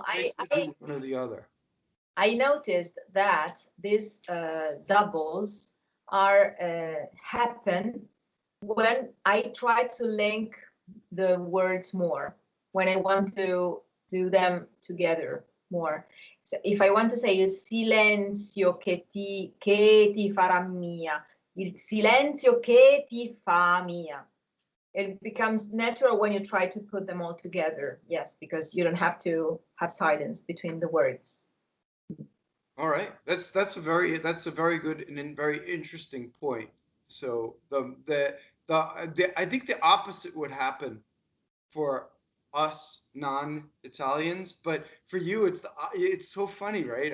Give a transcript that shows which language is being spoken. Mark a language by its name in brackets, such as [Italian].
[English] it's nice to do one or the other. I noticed that these doubles are happen when I try to link the words more, when I want to do them together more. So if I want to say [Italian] il silenzio che ti farà mia, il silenzio che ti fa mia. [English] It becomes natural when you try to put them all together. Yes, because you don't have to have silence between the words. All right, that's a very good and very interesting point. So I think the opposite would happen for us non-Italians, but for you it's so funny, right?